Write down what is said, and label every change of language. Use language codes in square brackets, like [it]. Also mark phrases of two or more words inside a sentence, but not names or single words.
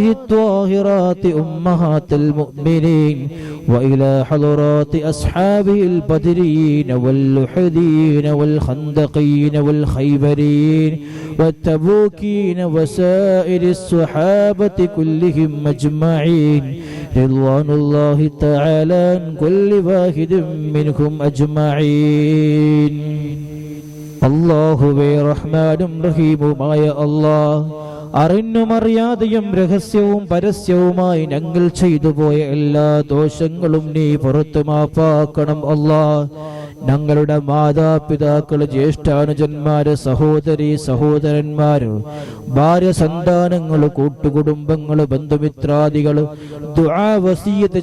[ar] الطاهرات أمهات المؤمنين وإلى حضرات أصحابه البدريين واللحدين والخندقين والخيبرين والتبوكين وسائر الصحابة كلهم أجمعين رضوان الله تعالى عن كل واحد منهم أجمعين. [ml] അല്ലാഹുവേ റഹ്മാനും റഹീമുമായ അല്ലാഹ്, അറിഞ്ഞും അറിയാതെയും രഹസ്യവും പരസ്യവുമായി ഞങ്ങൾ ചെയ്തു പോയ എല്ലാ ദോഷങ്ങളും നീ പുറത്തു മാപ്പാക്കണം അല്ലാഹ്. ഞങ്ങളുടെ മാതാപിതാക്കള്, ജ്യേഷ്ഠാനുജന്മാര്, സഹോദരി സഹോദരന്മാര്, ഭാര്യ സന്താനങ്ങള്, കൂട്ടുകുടുംബങ്ങള്, ബന്ധുമിത്രാദികള്, ദുആ വസിയത്ത്